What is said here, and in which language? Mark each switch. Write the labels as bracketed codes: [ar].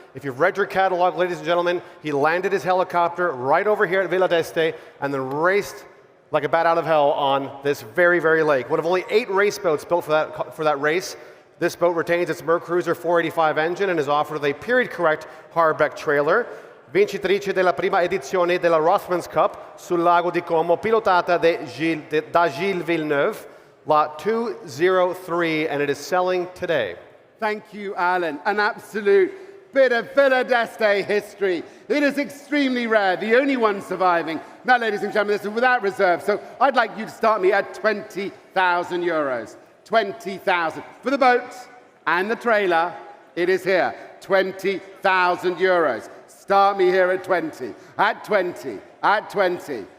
[en] If you've read your catalog, ladies and gentlemen, he landed his helicopter right over here at Villa d'Este and then raced like a bat out of hell on this very, very lake. One of only 8 race boats built for that race. This boat retains its Mercruiser 485 engine and is offered with a period-correct hardback trailer. [it] Vincitrice della prima edizione della Rothmans Cup sul lago di Como, pilotata da Gilles Villeneuve, [en] lot 203, and it is selling today. Thank you, Alan. An absolute bit of Villa d'Este history. It is extremely rare, the only one surviving. Now, ladies and gentlemen, this is without reserve, so I'd like you to start me at 20,000 euros. 20,000. For the boat and the trailer, it is here. 20,000 euros. Start me here at 20. At 20. At 20.